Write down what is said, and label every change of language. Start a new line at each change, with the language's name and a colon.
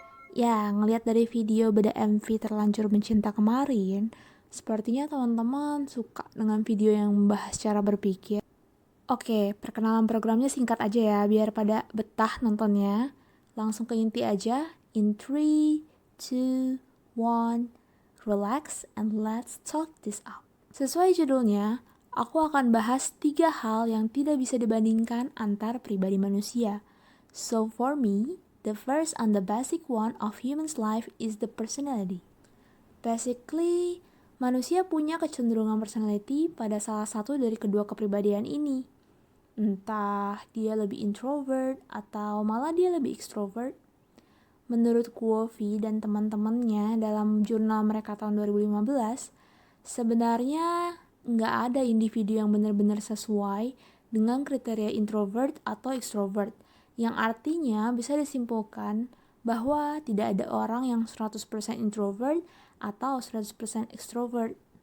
Indonesian: Ya, ngelihat dari video beda MV Terlanjur Mencinta kemarin, sepertinya teman-teman suka dengan video yang membahas cara berpikir. Oke, perkenalan programnya singkat aja ya, biar pada betah nontonnya. Langsung ke inti aja,
English: in 3, 2, 1, relax and let's talk this out.
Indonesian: Sesuai judulnya, aku akan bahas 3 hal yang tidak bisa dibandingkan antar pribadi manusia.
English: So for me, the first and the basic one of human's life is the personality.
Indonesian: Basically, manusia punya kecenderungan personality pada salah satu dari kedua kepribadian ini. Entah dia lebih introvert atau malah dia lebih extrovert. Menurut Quovi dan teman-temannya dalam jurnal mereka tahun 2015, sebenarnya nggak ada individu yang benar-benar sesuai dengan kriteria introvert atau extrovert, yang artinya bisa disimpulkan bahwa tidak ada orang yang 100% introvert atau 100% extrovert.